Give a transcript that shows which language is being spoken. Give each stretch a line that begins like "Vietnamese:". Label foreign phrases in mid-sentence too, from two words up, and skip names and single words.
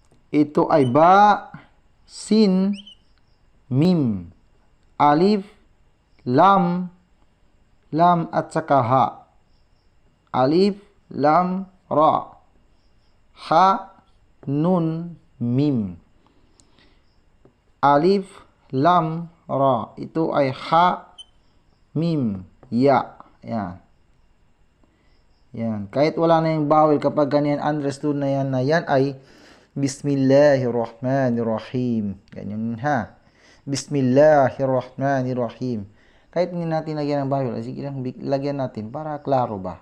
Filipino: Ito ay
Arabic: باء، سين، ميم، ألف، لام,
Filipino: at saka ha.
Arabic: ألف، لام، راء. حاء، نون، ميم. ألف، لام, ra.
Filipino: Ito ay
Arabic: حاء، ميم، ياء.
Filipino: Yan. Yan. Kahit wala na yung vowel, kapag ganyan, understood na yan ay Bismillahirrahmanirrahim. Ganyan ha. Bismillahirrahmanirrahim. Kahit hindi natin lagyan ng vowel, sige lang, lagyan natin para klaro ba.